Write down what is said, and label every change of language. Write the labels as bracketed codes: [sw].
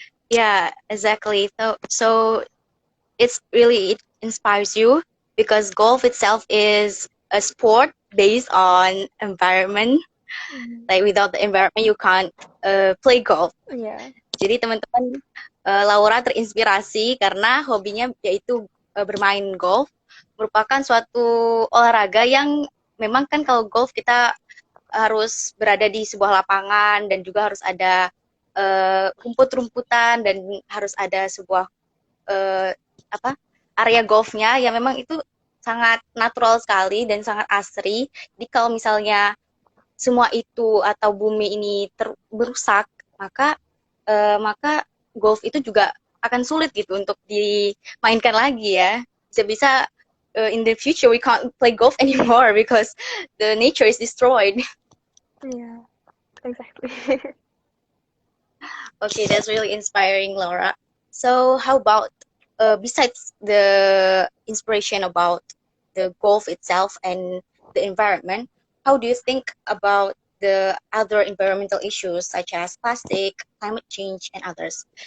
[en] Yeah, exactly. So it inspires you because golf itself is a sport based on environment. Like without the environment, you can't play golf. Yeah. [id] Jadi teman-teman, Laura terinspirasi karena hobinya yaitu bermain golf, merupakan suatu olahraga yang memang kan kalau golf kita harus berada di sebuah lapangan dan juga harus ada rumput-rumputan dan harus ada sebuah area golfnya yang memang itu sangat natural sekali dan sangat asri. Jadi kalau misalnya semua itu atau bumi ini berusak, maka golf itu juga akan sulit gitu untuk dimainkan lagi ya. Bisa-bisa [en] in the future we can't play golf anymore because the nature is destroyed. Yeah, exactly. Okay, that's really inspiring, Laura. So how about besides the inspiration about the golf itself and the environment, how do you think about the other environmental issues such as plastic, climate change, and others?